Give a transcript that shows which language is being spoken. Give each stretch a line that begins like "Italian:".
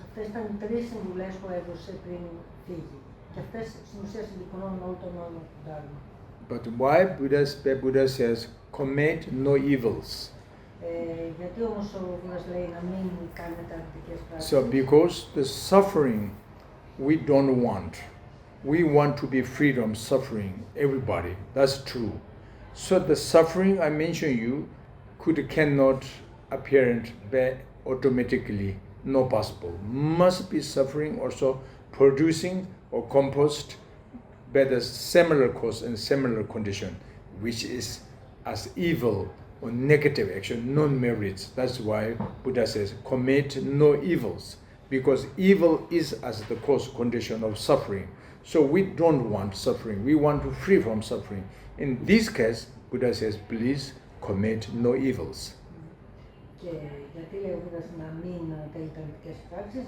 Greek: Αυτές ήταν οι τρεις συμβουλές που έδωσε πριν φύγει. Και αυτές στην ουσία συμπυκνώνουν όλο το νόημα του Ντάρμα.
English: But why Buddha says, commit no evils?
Greek: Γιατί όμως ο Βουδάς λέει να μην κάνετε αρνητικές πράξεις?
English: So because the suffering we don't want. We want to be free from suffering, everybody. That's true. So the suffering I mentioned you cannot appear automatically, no possible. Must be suffering also producing or composed by the similar cause and similar condition, which is as evil or negative action, non-merits. That's why Buddha says, commit no evils, because evil is as the cause condition of suffering. So we don't want suffering. We want to free from suffering. In this case, Buddha says, please commit no evils.
Greek: Και γιατί λέει ο Βουδάς να μην τελείτε αρνητικές πράξεις?